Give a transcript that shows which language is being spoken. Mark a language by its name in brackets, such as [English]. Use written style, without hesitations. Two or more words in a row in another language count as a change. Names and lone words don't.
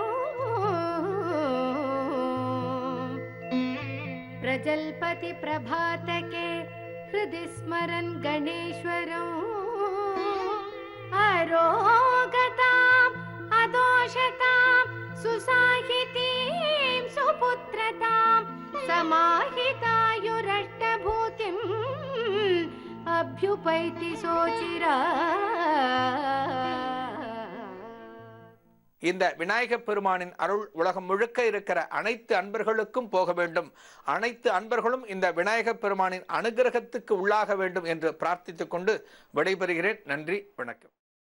[Sanskrit] प्रजल्पति प्रभातके हृदि स्मरन् गणेश्वरम् अरोगताम् अदोषताम् सुसाहितीं सुपुत्रताम् समाहितायुरष्टभूतिम् अभ्युपैति सोचिरा [Tamil] இந்த விநாயக பெருமானின் அருள் உலகம் முழுக்க இருக்கிற அனைத்து அன்பர்களுக்கும் போக வேண்டும். அனைத்து அன்பர்களும் இந்த விநாயக பெருமானின் அனுகிரகத்துக்கு உள்ளாக வேண்டும் என்று பிரார்த்தித்துக் கொண்டு விடைபெறுகிறேன். நன்றி, வணக்கம்.